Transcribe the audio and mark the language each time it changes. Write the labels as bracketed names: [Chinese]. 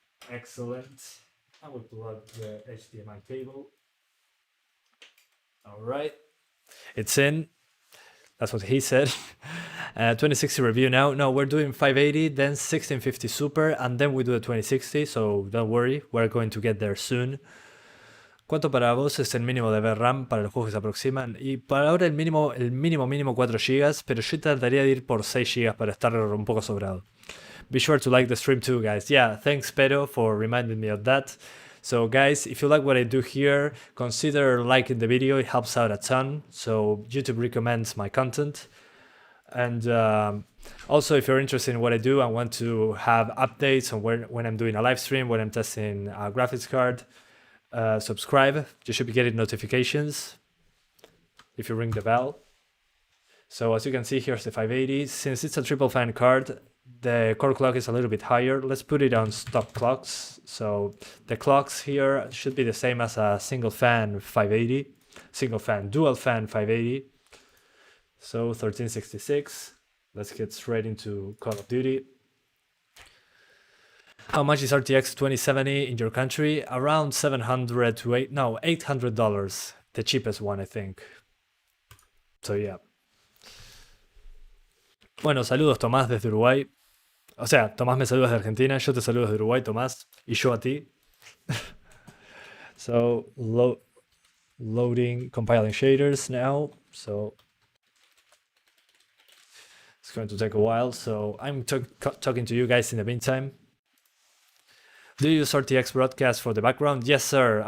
[English] Excellent. And we plug the HDMI cable. All right, it's in. That's what he said. 2060 review now. No, we're doing 580, then 1650 Super, and then we do the 2060, so don't worry, we're going to get there soon. [Spanish] ¿Cuánto para vos es el mínimo de VRAM para los juegos que se aproximan? Y para ahora el mínimo 4 GB, pero yo trataría de ir por 6 GB para estar un poco sobrado. [English] Be sure to like the stream too, guys. Yeah, thanks, Pedro, for reminding me of that. So guys, if you like what I do here, consider liking the video. It helps out a ton. So YouTube recommends my content. And also, if you're interested in what I do and want to have updates on when I'm doing a live stream, when I'm testing a graphics card, subscribe. You should be getting notifications if you ring the bell. So as you can see, here's the 580. Since it's a triple fan card, the core clock is a little bit higher. Let's put it on stop clocks. So the clocks here should be the same as a single fan 580, dual fan 580. So 1366. Let's get straight into Call of Duty. How much is RTX 2070 in your country? Around $700 to $800. The cheapest one, I think. So yeah. [Spanish] Bueno, saludos Tomás desde Uruguay. O sea, Tomás me saluda desde Argentina, yo te saludo desde Uruguay, Tomás, y yo a ti. [English] So, loading, compiling shaders now. So, it's going to take a while. So, I'm talking to you guys in the meantime. Do you use RTX Broadcast for the background? Yes, sir.